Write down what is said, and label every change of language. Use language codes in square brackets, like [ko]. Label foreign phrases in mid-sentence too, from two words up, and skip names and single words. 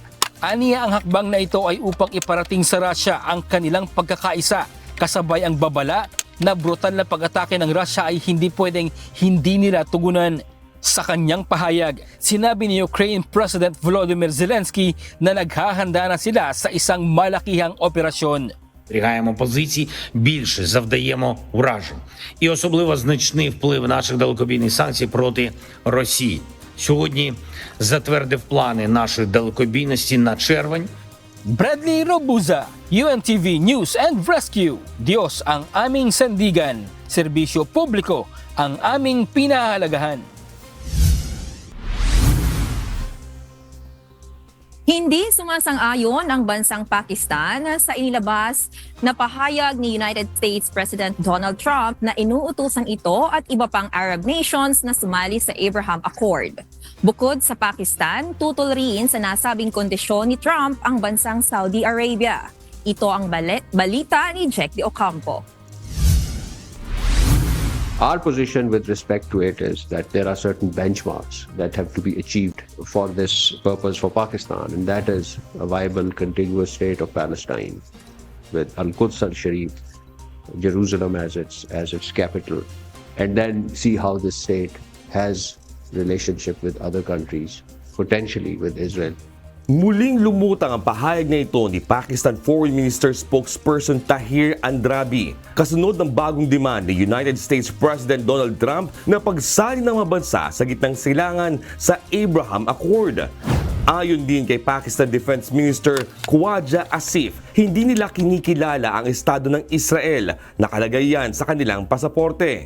[tl] Aniya ang hakbang na ito ay upang iparating sa Russia ang kanilang pagkakaisa, kasabay ang babala na brutal na pag-atake ng Russia ay hindi pwedeng hindi nila tugunan. Sa kanyang pahayag, sinabi ni Ukraine President Volodymyr Zelensky na naghahanda na sila sa isang malakihang operasyon. [uk] Зберігаємо позиції, більше завдаємо уражень. І особливо значний вплив наших далекобійних санкцій проти Росії. Сьогодні затвердив плани нашої далекобійності на червень. [tl] Bradley Robuza, UNTV News and Rescue. Diyos ang aming sandigan, serbisyo publiko ang aming pinahahalagahan. Hindi sumasang-ayon ang bansang Pakistan sa inilabas na pahayag ni United States President Donald Trump na inuutusan ito at iba pang [en] Arab nations [tl] na sumali sa Abraham Accord. Bukod sa Pakistan, tutol rin sa nasabing kondisyon ni Trump ang bansang Saudi Arabia. Ito ang balita ni Jack de Ocampo. [en] Our position with respect to it is that there are certain benchmarks that have to be achieved for this purpose for Pakistan, and that is a viable contiguous state of Palestine with Al-Quds al-Sharif, Jerusalem as its capital, and then see how this state has relationship with other countries, potentially with Israel. [tl] Muling lumutang ang pahayag na ito ni Pakistan [en] Foreign Minister spokesperson [tl] Tahir Andrabi kasunod ng bagong demand ni United States President Donald Trump na pagsali ng mga bansa sa gitnang silangan sa Abraham Accord. Ayon din kay Pakistan [en] Defense Minister [tl] Khwaja Asif, hindi nila kinikilala ang estado ng Israel, nakalagay yan sa kanilang pasaporte.